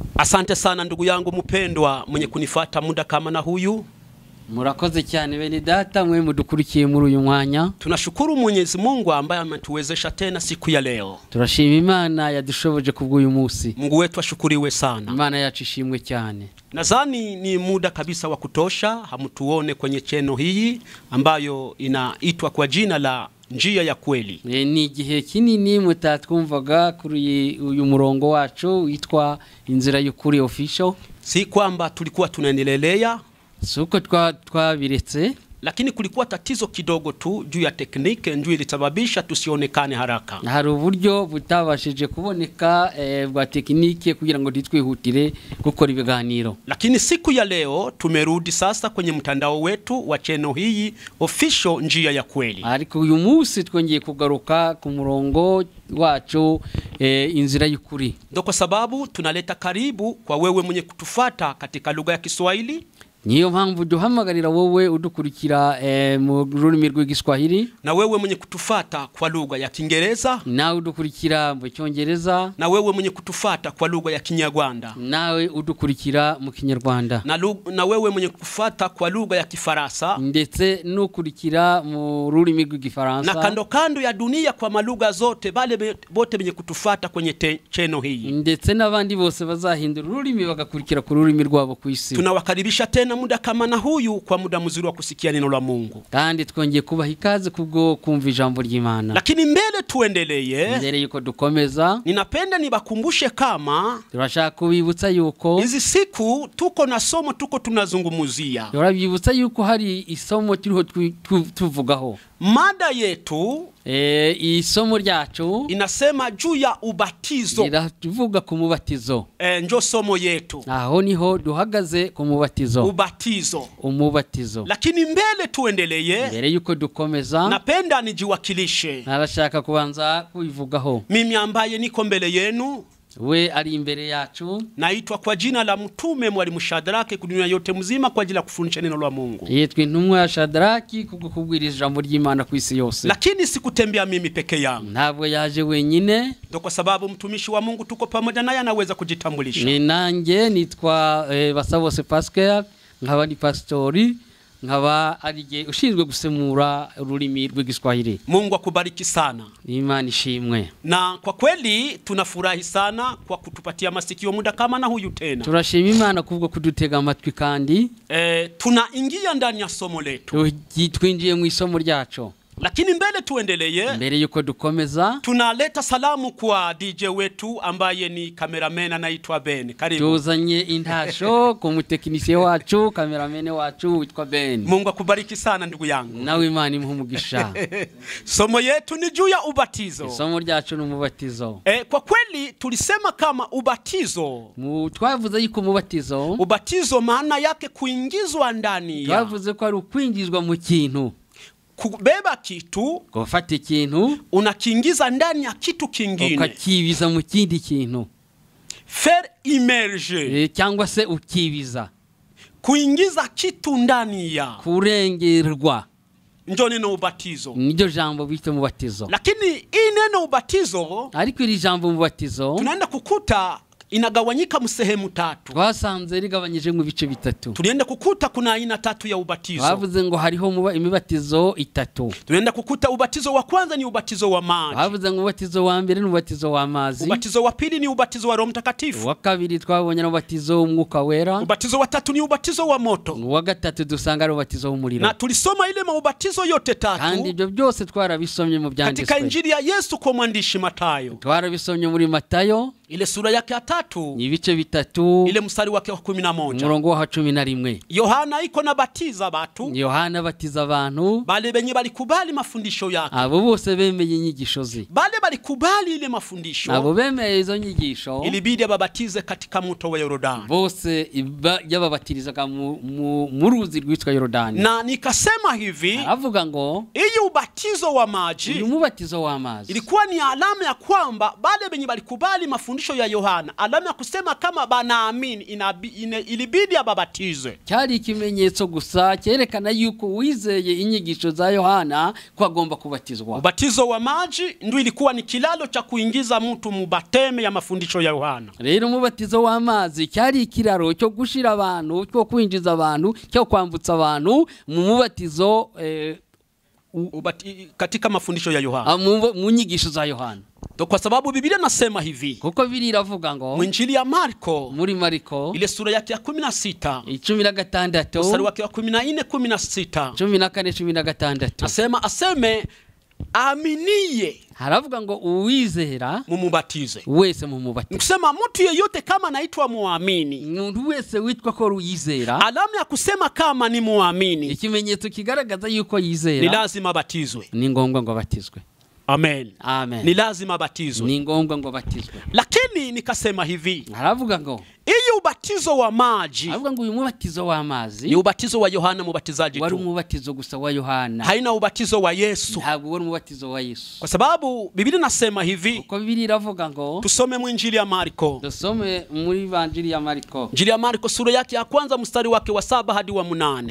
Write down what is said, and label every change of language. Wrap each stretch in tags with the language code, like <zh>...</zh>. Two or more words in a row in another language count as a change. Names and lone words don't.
<sw>Asante sana ndugu yangu mpendwa mwenye kunifuata muda kama na huyu.</sw> <rw>Murakoze cyane bene data mwe mudukurikiye muri uyu mwanya.</rw> <sw>Tunashukuru Mwenyezi Mungu ambaye ametuwezesha tena siku ya leo.</sw> <rw>Turashima Imana yadushoboje kubw'uyu munsi.</rw> <sw>Mungu wetu ashukuriwe sana.</sw> <rw>Imana yacu ishimwe cyane.</rw> <sw>Nadhani ni muda kabisa wa kutosha hamtuone kwenye cheno hii ambayo inaitwa kwa jina la Njia ya Kweli.</sw> <rw>Ni igihe kinini mutatwumvaga kuri uyu murongo wacu witwa Inzira y'Ukuri official.</rw> <sw>Si kwamba tulikuwa tunaendelea,</sw> <rw>suko twabiretse,</rw> <sw>lakini kulikuwa tatizo kidogo tu juu ya teknike njoo ilisababisha tusionekane haraka.</sw> <rw>Hari uburyo butabashije kuboneka bwa teknike kugira ngo ditwihutire gukora ibiganiro.</rw> <sw>Lakini siku ya leo tumerudi sasa kwenye mtandao wetu wa channel hii official Njia ya Kweli.</sw> <rw>Ariko uyu munsi twongeye kugaruka ku murongo wacu Inzira y'Ukuri.</rw> <sw>Ndio kwa sababu tunaleta karibu kwa wewe mwenye kutufuata katika lugha ya Kiswahili.</sw> <rw>Niyo mpamvu duhamagarira wowe udukurikira mu rurimi rw'igiswahili,</rw> <sw>na wewe mwenye kutufuata kwa lugha ya Kiingereza,</sw> <rw>nawe udukurikira mu Cyongereza,</rw> <sw>na wewe mwenye kutufuata kwa lugha ya Kinyarwanda,</sw> <rw>nawe udukurikira mu Kinyarwanda,</rw> <sw>na wewe mwenye kufuata kwa lugha ya Kifaransa,</sw> <rw>ndetse n'ukurikira mu rurimi rw'igifaransa,</rw> <sw>na kando kando ya dunia kwa malugha zote bale bote mwenye kutufuata kwenye channel hii,</sw> <rw>ndetse n'abandi bose bazahindura ururimi bagakurikira ku rurimi rwabo ku isi.</rw> <sw>Tunawakaribisha tena muda kama na huyu kwa muda mzuri wa kusikia neno la Mungu.</sw> <rw>Kandi twongeye kubaha ikaze kubwo kumva ijambo ry'Imana.</rw> <sw>Lakini mbele tuendelee,</sw> <rw>mbere yuko dukomeza,</rw> <sw>ninapenda nibakumbushe kama</sw> <rw>turashaka kubibutsa yuko</rw> <sw>hizi siku tuko na somo tuko tunazungumuzia.</sw> <rw>Turabibutsa yuko hari isomo turiho tuvugaho.</rw> <sw>Mada yetu</sw> <rw>isomo ryacu</rw> <sw>inasema juu ya ubatizo.</sw> <rw>Iratuvuga ku mubatizo.</rw> <sw>Njo somo yetu.</sw> <rw>Aho niho duhagaze ku mubatizo.</rw> <sw>Ubatizo.</sw> <rw>Umubatizo.</rw> <sw>Lakini mbele tuendelee,</sw> <rw>mbere yuko dukomeza,</rw> <sw>napenda nijiwakilishe.</sw> <rw>Narashaka kubanza kubivugaho.</rw> <sw>Mimi ambaye niko mbele yenu,</sw> <rw>we ari imbere yacu,</rw> <sw>naitwa kwa jina la mtume Mwalimu Shadraki ku dunia yote mzima kwa ajili ya kufundisha neno la Mungu.</sw> <rw>Yitwa intumwa ya Shadraki kubwiriza ijambo ry'Imana ku isi yose.</rw> <sw>Lakini sikutembea mimi peke yangu.</sw> <rw>Ntabwo yaje wenyine.</rw> <sw>Ndio kwa sababu mtumishi wa Mungu tuko pamoja naye anaweza kujitambulisha.</sw> <rw>Ni nanjye nitwa Basabose Pascal, nkaba ni pastori, nkaba arije ushinzwe gusemura ururimi rw'igiswahili.</rw> <sw>Mungu akubariki sana.</sw> <rw>Imana ishimwe.</rw> <sw>Na kwa kweli tunafurahi sana kwa kutupatia masikio muda kama na huyu tena.</sw> <rw>Turashima Imana kubwo kudutega amatwi kandi</rw> <sw>tunaingia ndani ya somo letu.</sw> <rw>Twinjiye mu isomo ryacu.</rw> <sw>Lakini mbele tuendelee,</sw> <rw>mbere yuko dukomeza,</rw> <sw>tunaleta salamu kwa DJ wetu ambaye ni cameraman anaitwa Ben. Karibu.</sw> <rw>Tuzanye intasho ku muteknisiye wacu, cameraman wacu witwa Ben.</rw> <sw>Mungu akubariki sana ndugu yangu.</sw> <rw>Nawe Imana imuhumugisha.</rw> <sw>Somo yetu ni juu ya ubatizo.</sw> <rw>Somo ryacu ni umubatizo.</rw> <sw>Kwa kweli tulisema kama ubatizo,</sw> <rw>twavuze yuko</rw> <sw>ubatizo maana yake kuingizwa ndani ya.</sw> <rw>Twavuze ko ari ukwingizwa mu kintu.</rw> <sw>Kubeba kitu,</sw> <rw>gufata ikintu</rw> <sw>unakiingiza ndani ya kitu kingine,</sw> <rw>ukakibiza mu kindi kintu.</rw> <fr>Faire immerger,</fr> <rw>cyangwa se ukibiza,</rw> <sw>kuingiza kitu ndani ya,</sw> <rw>kurengerwa,</rw> <sw>ndio neno ubatizo.</sw> <rw>Ndio jambo bita mubatizo.</rw> <sw>Lakini hii neno ubatizo,</sw> <rw>ariko iri jambo mubatizo,</rw> <sw>tunaenda kukuta inagawanyika mu sehemu tatu.</sw> <rw>Twasanze rigabanyije mu bice bitatu.</rw> <sw>Tunaenda kukuta kuna aina tatu ya ubatizo.</sw> <rw>Bavuze ngo hariho imibatizo itatu.</rw> <sw>Tunaenda kukuta ubatizo wa kwanza ni ubatizo wa maji.</sw> <rw>Bavuze ngo ubatizo wa mbere ni ubatizo wa mazi.</rw> <sw>Ubatizo wa pili ni ubatizo wa Roho Mtakatifu.</sw> <rw>Wa kabiri twabonye ubatizo w'Umwuka Wera.</rw> <sw>Ubatizo wa tatu ni ubatizo wa moto.</sw> <rw>Wa gatatu dusanga ari ubatizo w'umuriro.</rw> <sw>Na tulisoma ile maubatizo yote tatu.</sw> <rw>Kandi ibyo byose twarabisomye mu byanditswe.</rw> <sw>Katika Injili ya Yesu kwa mwandishi Matayo.</sw> <rw>Twarabisomye muri Matayo.</rw> <sw>Ile sura yake ya 3</sw> <rw>ni ibice bitatu,</rw> <sw>ile mstari wake wa 11,</sw> <rw>umurongo wa 11.</rw> <sw>Yohana iko na batiza batu,</sw> <rw>Yohana batiza abantu</rw> <sw>bale benye balikubali mafundisho yake,</sw> <rw>abo bose bemeye inyigisho ze,</rw> <sw>bale balikubali ile mafundisho,</sw> <rw>abo bemeye izo nyigisho,</rw> <sw>ilibidi babatize katika mto wa Yordani.</sw> <rw>Bose yababatirizaga mu ruzi rwitwa Yordani.</rw> <sw>Na nikasema hivi,</sw> <rw>avuga ngo</rw> <sw>iyo ubatizo wa maji,</sw> <rw>uyu mubatizo wa mazi,</rw> <sw>ilikuwa ni alama ya kwamba bale benye balikubali mafundisho mafundisho ya Yohana, alama ya kusema kama banaamini ilibidi ababatizwe.</sw> <rw>Cyari ikimenyetso gusa cyerekana yuko wizeye inyigisho za Yohana ko agomba kubatizwa.</rw> <sw>Ubatizo wa maji ndio ilikuwa ni kilalo cha kuingiza mtu mubateme ya mafundisho ya Yohana.</sw> <rw>Rero umubatizo w'amazi cyari ikiraro cyo gushira abantu, cyo kwinjiza abantu, cyo kwambutsa abantu mu mubatizo</rw> <sw>katika mafundisho ya Yohana,</sw> <rw>mu nyigisho za Yohana.</rw> <sw>Kwa sababu Biblia nasema hivi,</sw> <rw>kuko Biblia iravuga ngo mu Injili ya Marko, muri Marko</rw> <sw>ile sura yake ya 16 16 mstari wake wa 14 16 14 aseme aminiye,</sw> <rw>haravuga ngo uwizera mumubatize wese mumubatize.</rw> <sw>Kusema mtu yeyote kama anaitwa muamini,</sw> <rw>umuntu wese witwa ko uyizera,</rw> <sw>alama ya kusema kama ni muamini,</sw> <rw>ikimenyetso kigaragaza yuko yizera,</rw> <sw>ni lazima abatizwe,</sw> <rw>ni ngombwa ngo abatizwe. Amen. Amen.</rw> <sw>Ni lazima abatizwe,</sw> <rw>ni ngombwa ngo abatizwe.</rw> <sw>Lakini nikasema hivi,</sw> <rw>haravuga ngo</rw> <sw>iyi ubatizo wa maji,</sw> <rw>haravuga ngo uyu mubatizo wa mazi</rw> <sw>ni ubatizo wa Yohana mubatizaji tu,</sw> <rw>wari umubatizo gusa wa Yohana,</rw> <sw>haina ubatizo wa Yesu,</sw> <rw>ntabwo wari umubatizo wa Yesu.</rw> <sw>Kwa sababu Biblia nasema hivi,</sw> <rw>uko Biblia iravuga ngo</rw> <sw>tusome mu Injili ya Marko,</sw> <rw>tusome muri Injili ya Marko,</rw> <sw>Injili ya Marko sura yake ya kwanza mstari wake wa 7 hadi wa 8.</sw>